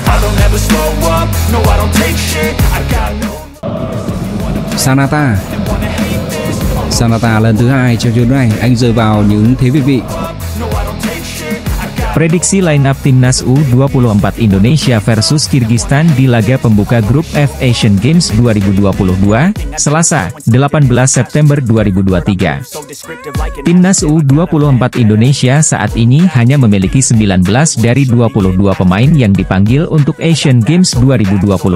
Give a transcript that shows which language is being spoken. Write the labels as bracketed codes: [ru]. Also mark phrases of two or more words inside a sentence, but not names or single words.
[en] don't ever slow up, no I don't take shit, I got no. [vi] Sanata lần thứ 2 trong trận này, anh rơi vào những thế việt vị. [id] Prediksi line-up Timnas U24 Indonesia versus Kirgistan di laga pembuka Grup F Asian Games 2022, Selasa, 18 September 2023. Timnas U24 Indonesia saat ini hanya memiliki 19 dari 22 pemain yang dipanggil untuk Asian Games 2022.